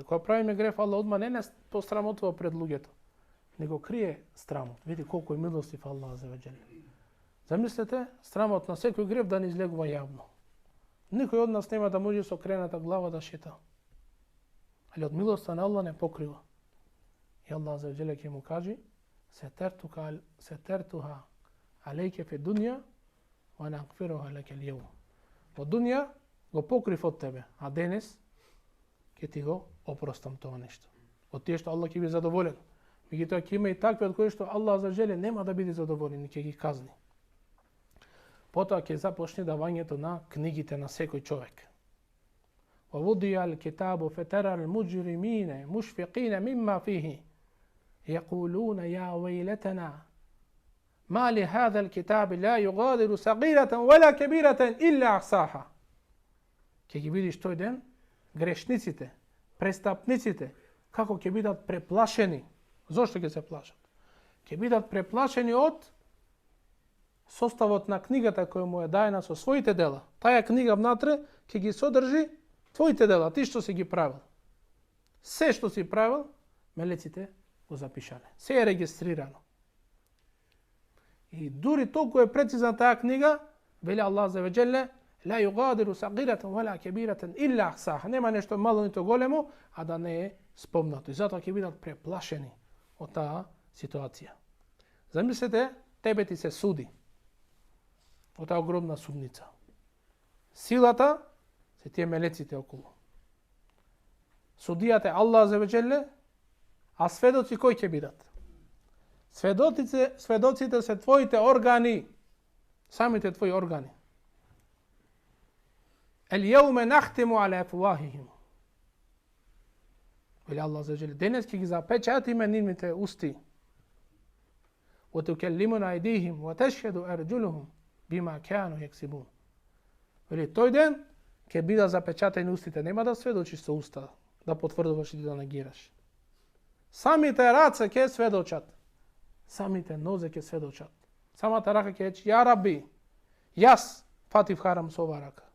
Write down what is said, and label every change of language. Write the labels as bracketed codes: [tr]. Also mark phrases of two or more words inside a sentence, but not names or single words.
[mk] Кога правиме грев, Аллах одма не пострамотува пред луѓето, него крие страмот. Види колку е милостив Аллах [ar] عز وجل." [mk] Замислете, страмот на секој грев да не излегува јавно. Никој од нас нема да може со окрената глава да шета. Али од милоста на Аллах не покрива. И Аллах [ar] عز وجل [mk] ќе му каже: [ar] "سترتها عليك في الدنيا ونغفرها لك اليوم." [mk] Во дунја го покрив од тебе, а денес ќе ти го опростам тоа нешто. Од тие што Аллах ќе биде задоволен. Меѓутоа ќе има и такви од кои што Аллах [ar] عز وجل [mk] нема да биде задоволен и ќе ги казни. Потоа ќе започне давањето на книгите на секој човек. [ar] وَوُضِيَ الْكِتَابُ فَتَرَى الْمُجْرِمِينَ مُشْفِقِينَ مِمَّا فِيهِ يَقُولُونَ يَا وَيْلَتَنَا مَا لِهَذَا الْكِتَابِ لَا يُغَادِرُ صَغِيرَةً وَلَا كَبِيرَةً إِلَّا أَحْصَاهَا. [mk] Ќе ги видиш тој ден грешниците, престапниците, како ќе бидат преплашени. Зошто ќе се плашат? Ќе бидат преплашени од составот на книгата која му е даена со своите дела. Таа книга внатре ќе ги содржи твоите дела, ти што си ги правил. Се што си правил, мелеците го запишале. Се е регистрирано. И дури толку е прецизна таа книга, вели Аллах [ar] عز وجل: "لا يغادر صغيرة ولا كبيرة إلا أحصاها." [mk] Нема нешто мало нито големо, а да не е спомнато. И затоа ќе бидат преплашени од таа ситуација. Замислете, тебе ти се суди од таа огромна судница. Силата се тие мелеците околу. Судијата е Аллах [ar] عز وجل, [mk] а сведоци кои ќе бидат? Сведоците се твоите органи, самите твои органи. [ar] اليوم نختم على أفواههم. [mk] Вели Аллах [ar] عز وجل, [mk] денес ќе ги запечатиме нивните усти. [ar] وتكلمنا أيديهم وتشهد أرجلهم بما كانوا يكسبون. [mk] Вели тој ден ќе бидат запечатени устите, нема да сведочиш со уста, да потврдуваш или да негираш. Самите раце ќе сведочат, самите нозе ќе сведочат. Самата рака ќе рече: [ar] "يا ربي, [mk] јас фатив харам со ова рака.